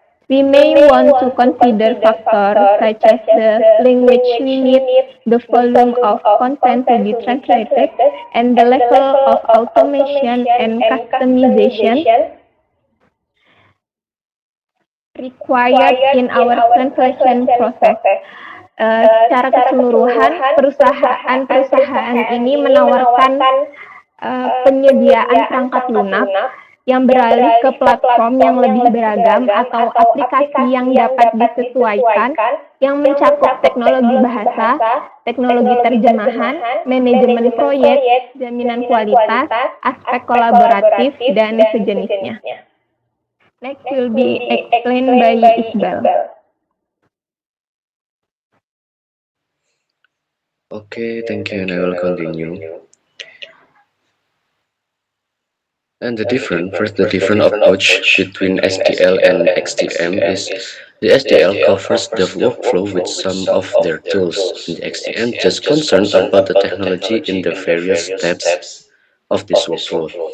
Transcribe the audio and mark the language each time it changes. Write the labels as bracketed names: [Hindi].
[English] We may want to consider factors such as the language we need, the volume of content to be translated, and the level of automation and customization required in our translation process. [Indonesian] Secara keseluruhan, perusahaan-perusahaan ini menawarkan penyediaan perangkat lunak yang beralih ke platform yang lebih beragam atau aplikasi yang dapat disesuaikan yang mencakup teknologi bahasa, teknologi terjemahan, manajemen proyek, jaminan kualitas, aspek kolaboratif, dan sejenisnya. [English] Next will be explained by Iqbal. Okay, thank you, and I will continue. And the different approach between SDL and XDM is the SDL covers the workflow with some of their tools, and the XDM just concerned about the technology in the various steps of this workflow.